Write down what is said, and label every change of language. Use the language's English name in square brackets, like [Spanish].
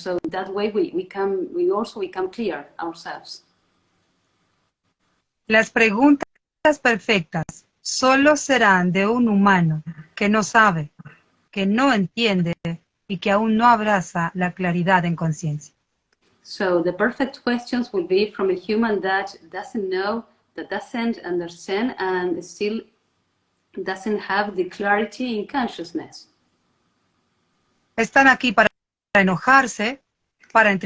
[English] So that way we also become clear ourselves. [Spanish] Las preguntas perfectas solo serán de un humano que no sabe, que no entiende y que aún no abraza la claridad en conciencia. [English] So the perfect questions will be from a human that doesn't know, that doesn't understand, and still doesn't have the clarity in consciousness. [Spanish] Están aquí para enojarse, para